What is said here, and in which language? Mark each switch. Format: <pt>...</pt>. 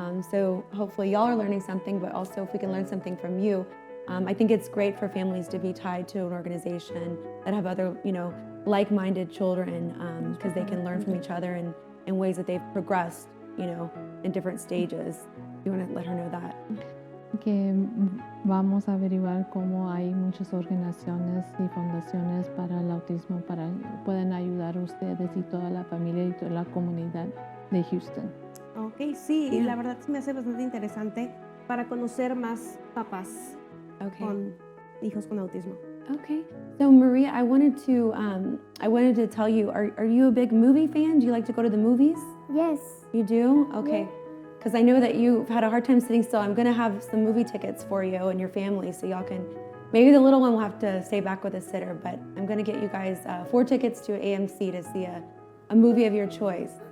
<en>So hopefully y'all are learning something, but also if we can learn something from you. I think it's great for families to be tied to an organization that have other, like-minded children because they can learn from each other and in ways that they've progressed, in different stages. You want to let her know that?</en> <es>Que vamos a averiguar cómo hay muchas organizaciones y fundaciones para el autismo pueden ayudar a ustedes y toda la familia y toda la comunidad de Houston. Ok, sí, y la verdad se me hace bastante interesante para conocer más papás con hijos con autismo.</es> <en>Okay. So Maria, I wanted to tell you, are you a big movie fan? Do you like to go to the movies? Yes. You do? Okay. Because I know that you've had a hard time sitting still. I'm going to have some movie tickets for you and your family so y'all can, maybe the little one will have to stay back with a sitter, but I'm going to get you guys 4 tickets to AMC to see a movie of your choice.</en>